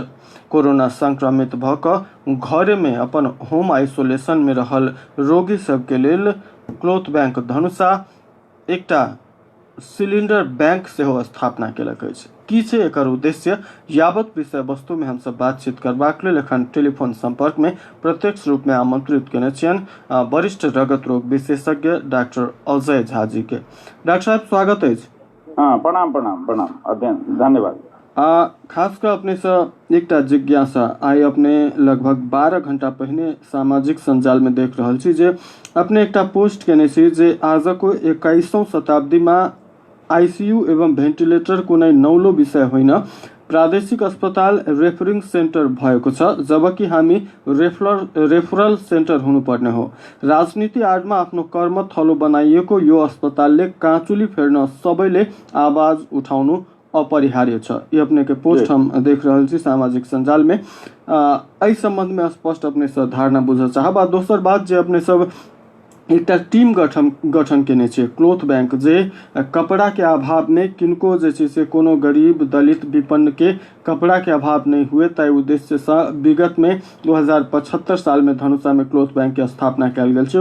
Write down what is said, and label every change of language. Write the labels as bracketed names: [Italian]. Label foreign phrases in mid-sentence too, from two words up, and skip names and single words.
[Maithili] कोरोना संक्रमित भ क घरे में अपन [English] home isolation [Maithili] में रहल रोगी सबके लेल [English] cloth bank [Maithili] धनुषा एकटा [English] cylinder bank [Maithili] सेहो स्थापना केलक अछि। की छै एकर उद्देश्य, यावत विषय वस्तु में हम सब बातचीत करबाक लेल एखन टेलीफोन संपर्क में प्रत्यक्ष रूप में आमंत्रित केने छियन वरिष्ठ रगत रोग विशेषज्ञ डॉक्टर अजय झा जी के। डॉक्टर साहब स्वागत अछि। प्रणाम प्रणाम प्रणाम धन्यवाद। खासकर अपने से एकटा जिज्ञासा आई अपने लगभग 12 घंटा पहले सामाजिक संजाल में देख रहल छी जे अपने एकटा पोस्ट केने छी जे [Nepali] आजको 21वीं शताब्दी में आईसीयू एवं भेंटिलेटर कुनै नौलो विषय होइन, प्रादेशिक अस्पताल रेफरिंग सेन्टर भएको छ, जबकि हामी रेफरल सेन्टर हुनुपर्ने हो। राजनीति आडमा आफ्नो कर्म थलो बनाइएको यो अस्पतालले काँचुली फेर्न सबैले आवाज उठाउनु अपरिहार्य छ। [Maithili] ये अपने के पोस्ट हम देख रहल छी सामाजिक संजाल में। एहि संबंध में स्पष्ट अपने से धारणा बुझ चाहब। दोसर बात जे अपने सब एकटा टीम गठन केने छै [English] cloth bank [Maithili] जे कपड़ा के अभाव में किनको जे छै से कोनो गरीब दलित विपन्न के कपड़ा के अभाव नहीं हुए ताहि उद्देश्य से विगत में 2075 साल में धनुषा में [English] cloth bank [Maithili] के स्थापना कयल गेल छै।